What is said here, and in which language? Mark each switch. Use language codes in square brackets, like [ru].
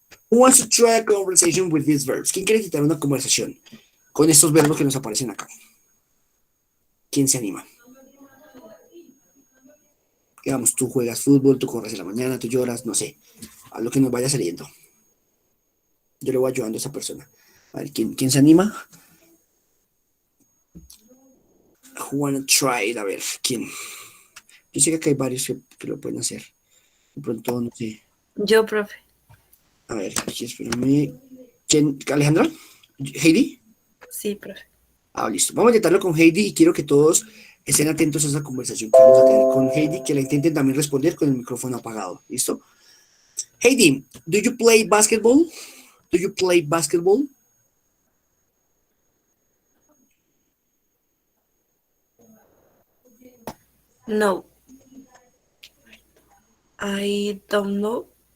[en] Who wants to try a conversation with these verbs? [es] ¿Quién quiere quitar una conversación con estos verbos que nos aparecen acá? ¿Quién se anima? Digamos, tú juegas fútbol, tú corres en la mañana, tú lloras, no sé, a lo que nos vaya saliendo. Yo le voy ayudando a esa persona. A ver, ¿quién se anima? [en] Who wanna try it? [es] A ver, ¿quién? Yo sé que acá hay varios que lo pueden hacer. De pronto, no sé. Yo, profe. A ver, aquí espérame. ¿Quién? ¿Alejandra? ¿Heidi? Sí, profe. Ah, listo. Vamos a intentarlo con Heidi y quiero que todos estén atentos a esa conversación que vamos a tener con Heidi, que la intenten también responder con el micrófono apagado. ¿Listo? [en] Heidi, do you play basketball? Do you play basketball? No. I don't know.